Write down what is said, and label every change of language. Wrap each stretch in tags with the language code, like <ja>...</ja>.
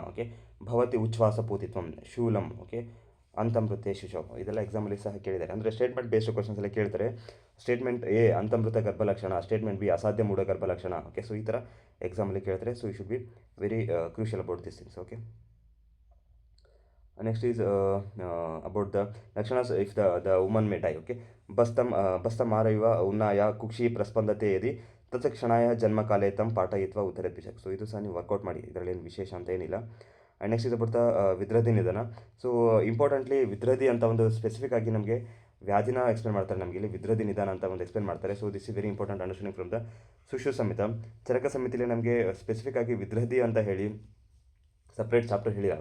<sa>Okay, ಭವತಿ ಉಚ್ಛ್ವಾಸ ಪೂತಿತ್ವಂ, ಶೂಲಂ. Okay, ಅಂತಮೃತೆ ಶಿಶು.</sa> <kn>ಇದೆಲ್ಲ ಎಕ್ಸಾಮಲ್ಲಿ ಸಹ ಕೇಳಿದ್ದಾರೆ, ಅಂದರೆ ಸ್ಟೇಟ್ಮೆಂಟ್ ಬೇಸ್ಡ್ ಕ್ವಶನ್ಸ್ ಎಲ್ಲ ಕೇಳ್ತಾರೆ. ಸ್ಟೇಟ್ಮೆಂಟ್ ಎ ಅಂತಮೃತ ಗರ್ಭಲಕ್ಷಣ, ಸ್ಟೇಟ್ಮೆಂಟ್ ಬಿ ಅಸಾಧ್ಯ ಮೂಢ ಗರ್ಭಲಕ್ಷಣ. ಓಕೆ, ಸೊ ಈ ಥರ ಎಕ್ಸಾಮಲ್ಲಿ ಕೇಳ್ತಾರೆ.</kn> <en>So you should be very crucial about this things. Okay, next is about the lakshanas if the woman may die.</en> <sa>Okay, bastam araiva unnaya kukshi praspandate yadi ತತ್ಕ್ಷಣಾಯ ಜನ್ಮಕಾಲೇ ತಂ ಪಾಠಯಿತ್ವ ಉತ್ತರದ್ವಿಷಕ್.</sa> <kn>So ಇದು ಸಹ ನೀವು workout ಮಾಡಿ, ಇದರಲ್ಲಿ ಏನು ವಿಶೇಷ ಅಂತ ಏನಿಲ್ಲ. ಆ್ಯಂಡ್ ನೆಕ್ಸ್ಟ್ ಇದು ಬರ್ತಾ ವಿದ್ರಧಿ ನಿಧನ. ಸೊ ಇಂಪಾರ್ಟೆಂಟ್ಲಿ ವಿದ್ರಧಿ ಅಂತ ಒಂದು ಸ್ಪೆಸಿಫಿಕ್ ಆಗಿ ನಮಗೆ ವ್ಯಾಧಿನ ಎಕ್ಸ್ಪ್ಲೇನ್ ಮಾಡ್ತಾರೆ, ನಮಗೆ ಇಲ್ಲಿ ವಿದ್ರಧಿ ನಿಧಾನ ಅಂತ ಒಂದು ಎಕ್ಸ್ಪ್ಲೇನ್ ಮಾಡ್ತಾರೆ.</kn> <en>so this is very important understanding from the</en> <kn>ಸುಶ್ರು ಸಂಹಿತ. ಚರಕ ಸಂಹಿತೆಯಲ್ಲಿ ನಮಗೆ ಸ್ಪೆಸಿಫಿಕ್ ಆಗಿ ವಿದ್ರಧಿ ಅಂತ ಹೇಳಿ ಸಪ್ರೇಟ್ ಚಾಪ್ಟರ್ ಹೇಳಿಲ್ಲ.</kn>